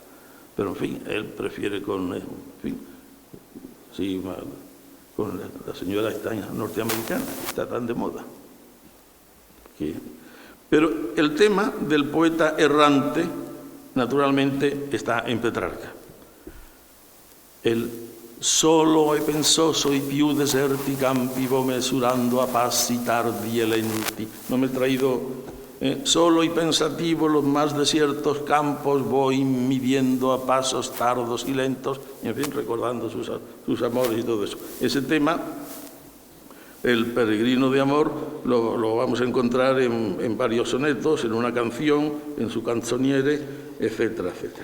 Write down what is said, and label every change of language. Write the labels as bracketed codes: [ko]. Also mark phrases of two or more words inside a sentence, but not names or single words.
[es] Pero, en fin, él prefiere con la señora esta norteamericana, que está tan de moda. Pero el tema del poeta errante, naturalmente, está en Petrarca. [it] El solo e pensoso i più deserti campi vo mesurando a passi tardi e lenti. [es] No me he traído solo y pensativo los más desiertos campos voy midiendo a pasos tardos y lentos, y en fin, recordando sus amores y todo eso. Ese tema, el peregrino de amor, lo vamos a encontrar en varios sonetos, en una canción, en su canzoniere, etcétera, etcétera.